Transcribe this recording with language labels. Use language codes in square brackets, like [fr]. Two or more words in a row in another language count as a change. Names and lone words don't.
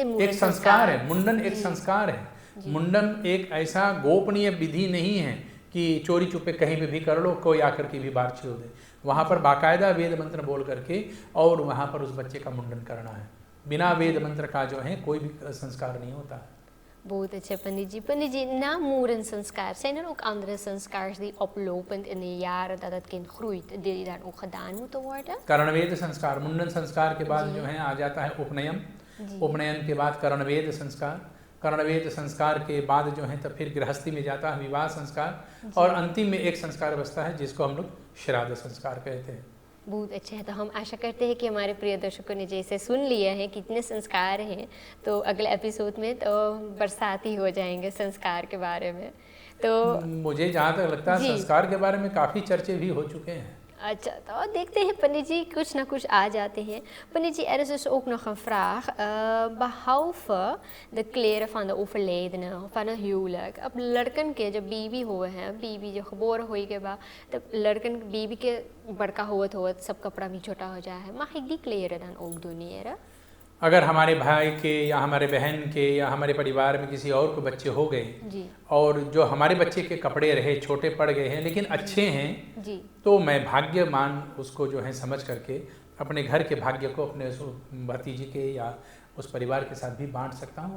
[hi] एक संस्कार है, मुंडन एक संस्कार है। मुंडन एक ऐसा गोपनीय विधि नहीं है कि चोरी चुपे कहीं पे भी कर लो, कोई आकर के भी बात छील दे। वहाँ पर बाकायदा वेद मंत्र बोल करके और वहाँ पर उस बच्चे का मुंडन करना है। बिना वेद मंत्र का जो है कोई भी संस्कार नहीं होता है। बहुत अच्छा पंडित जी। पंडित जी, [nl] na moerensanskaar, zijn er ook andere sanskaars die oplopend in de jaren dat het kind groeit, die daar ook gedaan moeten worden? [hi] कर्णवेद संस्कार, मुंडन संस्कार के बाद जो है आ जाता है उपनयन। उपनयन के बाद कर्णवेद संस्कार, कर्णवेद संस्कार के बाद जो है तो फिर गृहस्थी में जाता है विवाह संस्कार और अंतिम में एक संस्कार बचता है जिसको हम लोग श्राद्ध संस्कार कहते हैं। बहुत अच्छा है। तो हम आशा करते हैं कि हमारे प्रिय दर्शकों ने जैसे सुन लिया है कितने संस्कार हैं, तो अगले एपिसोड में तो बरसाती हो जाएंगे संस्कार के बारे में। तो मुझे जहाँ तक लगता है संस्कार के बारे में काफ़ी चर्चे भी हो चुके हैं। अच्छा, तो देखते हैं पंडित जी, कुछ ना कुछ आ जाते हैं। पंडित जी, [nl] er is dus ook nog een vraag. Behalve de kleren van de overledene, van een huwelijk, [hns] अब लड़कन के जब बीवी हुए हैं, बीवी जो गeboren हुई के बाद, तब लड़कन बीवी के बड़का होत सब कपड़ा भी छोटा हो जाए है, [nl] mag ik die kleren dan ook doneren? [hi] अगर हमारे भाई के या हमारे बहन के या हमारे परिवार में किसी और को बच्चे हो गए जी, और जो हमारे बच्चे के कपड़े रहे छोटे पड़ गए हैं लेकिन अच्छे हैं जी, तो मैं भाग्यमान उसको जो है समझ करके अपने घर के भाग्य को अपने उस भतीजे के या उस परिवार के साथ भी बांट सकता हूँ।